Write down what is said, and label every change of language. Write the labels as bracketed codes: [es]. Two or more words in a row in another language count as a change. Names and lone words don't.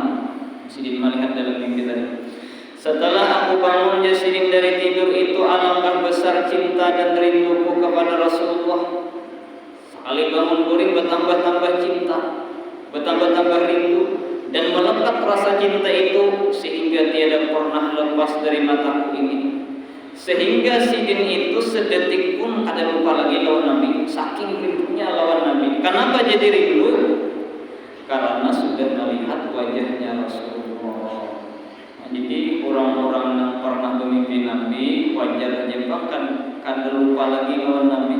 [id] Sidin melihat dalam mimpi tadi. Setelah aku bangun Sidin dari tidur itu, alangkah besar cinta dan rinduku kepada Rasulullah. Sekali bangun kuring bertambah-tambah cinta, bertambah-tambah rindu, dan melekat rasa cinta itu sehingga tiada pernah lepas dari mataku ini. [bjn] Sehingga Sidin itu sedetik pun kada lupa lagi lawan Nabi, saking rindunya lawan Nabi. [id] Kenapa jadi rindu? Karena sudah melihat wajahnya Rasulullah. Nah, jadi orang-orang yang pernah bermimpi Nabi wajar aja bahkan kada lupa lagi lawan Nabi.